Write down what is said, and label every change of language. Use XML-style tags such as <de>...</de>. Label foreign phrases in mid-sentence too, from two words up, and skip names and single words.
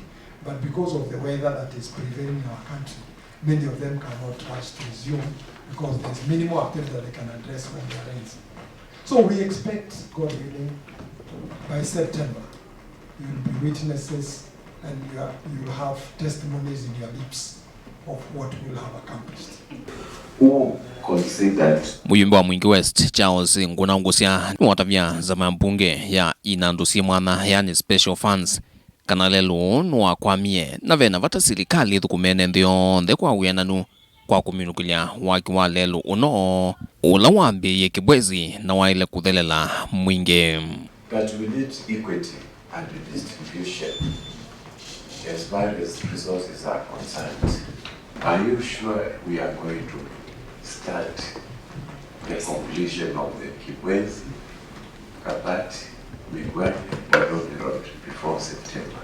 <en>But because of the weather that is prevailing in our country, many of them cannot rush to resume because there's minimal activity that they can address when there ends. So we expect, God willing, by September, you will be witnesses and you will have testimonies in your lips of what we will have accomplished.</en> <kam>Muyumba wa Mwingi West Charles ngunangusia watavya za mbunge ya inandusi mwana yani</kam> <en>special funds</en> <kam>kana lelu nwa kwamie na vena vata silikali thukumene nthio nthe kwa wiananu kwa kuminukilya waki wa lelu uno ula wambiie Kibwezi na waile kuthelela mwingi.</kam> <en>But we need equity and redistribution as far as resources are concerned. Are you sure we are going to start the completion of the Kibwezi, Kabati, Migwani, Nairobi Road before September?</en>